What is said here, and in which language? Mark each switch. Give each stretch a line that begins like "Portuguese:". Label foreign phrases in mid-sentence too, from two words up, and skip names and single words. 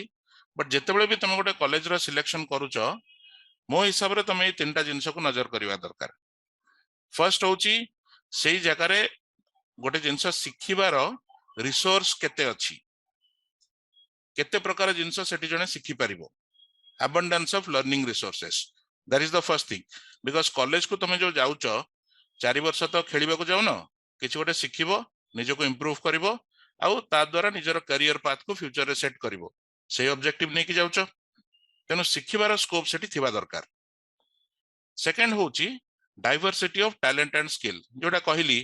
Odia: ବଟ ଯେତେବେଳେ ବି ତମେ ଗୋଟେ କଲେଜର ସିଲେକ୍ସନ କରୁଛ, ମୋ ହିସାବରେ ତମେ ଏଇ 3ଟା ଜିନିଷକୁ ନଜର କରିବା ଦରକାର। ଫର୍ଷ୍ଟ ହଉଛି ସେଇ ଜାଗାରେ ଗୋଟେ ଜିନିଷ ଶିଖିବାର ରିସୋର୍ସ କେତେ ଅଛି, କେତେ ପ୍ରକାର ଜିନିଷ ସେଠି ଜଣେ ଶିଖିପାରିବ।
English: abundance of learning resources, that is the first thing।
Odia: because କଲେଜକୁ ତମେ ଯୋଉ ଯାଉଛ, 4 ବର୍ଷ ତ ଖେଳିବାକୁ ଯାଉନ, କିଛି ଗୋଟେ ଶିଖିବ, ନିଜକୁ ଇମ୍ପ୍ରୁଭ କରିବ, ଆଉ ତା ଦ୍ୱାରା ନିଜର
English: career path
Odia: ଫ୍ୟୁଚରରେ ସେଟ୍ କରିବ, ସେଇ ଅବଜେକ୍ଟିଭ ନେଇକି ଯାଉଛ। ତେଣୁ ଶିଖିବାର ସ୍କୋପ ସେଠି ଥିବା ଦରକାର। ସେକେଣ୍ଡ ହଉଛି
English: diversity of talent and skill,
Odia: ଯୋଉଟା କହିଲି।